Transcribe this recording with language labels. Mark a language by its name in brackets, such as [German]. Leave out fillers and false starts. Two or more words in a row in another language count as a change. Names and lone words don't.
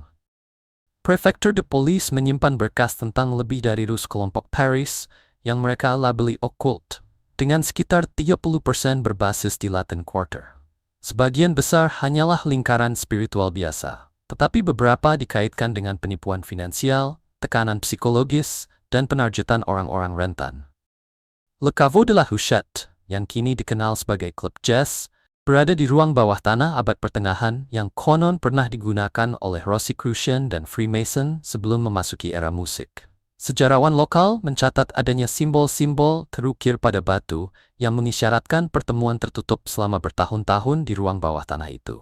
[Indonesian] Prefecture de Police menyimpan berkas tentang lebih dari 100 kelompok Paris yang mereka labeli occult, dengan sekitar 30% berbasis di Latin Quarter. Sebagian besar hanyalah lingkaran spiritual biasa, tetapi beberapa dikaitkan dengan penipuan finansial, tekanan psikologis, dan penargetan orang-orang rentan. Le Caveau de la Huchette, yang kini dikenal sebagai klub jazz, berada di ruang bawah tanah abad pertengahan yang konon pernah digunakan oleh Rosicrucian dan Freemason sebelum memasuki era musik. Sejarawan lokal mencatat adanya simbol-simbol terukir pada batu yang mengisyaratkan pertemuan tertutup selama bertahun-tahun di ruang bawah tanah itu.